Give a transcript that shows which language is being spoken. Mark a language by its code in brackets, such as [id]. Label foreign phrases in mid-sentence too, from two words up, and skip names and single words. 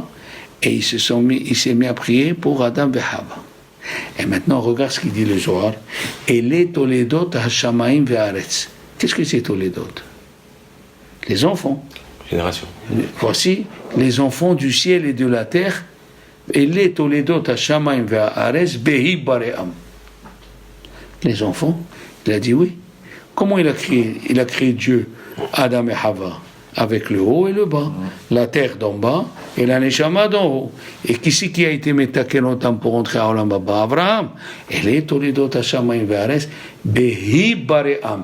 [fr] Et il s'est mis à prier pour Adam et Hava. Et maintenant, regarde ce qu'il dit le Zohar. Et les [he] תולדות השמים והארץ. [fr] Qu'est-ce que c'est Toledot? Les enfants. Génération. Voici les enfants du ciel et de la terre. Et les [he] תולדות השמים והארץ בהבראם. [fr] les enfants. Il a dit oui. Comment il a créé? Il a créé Dieu, Adam et Hava, avec le haut et le bas, la terre d'en bas et la neshama d'en haut. Et qui c'est qui a été metakelotam pour entrer à [he] עולם הבא? Abraham. [fr] Et les [he] תולדות השמים והארץ, בהבראם.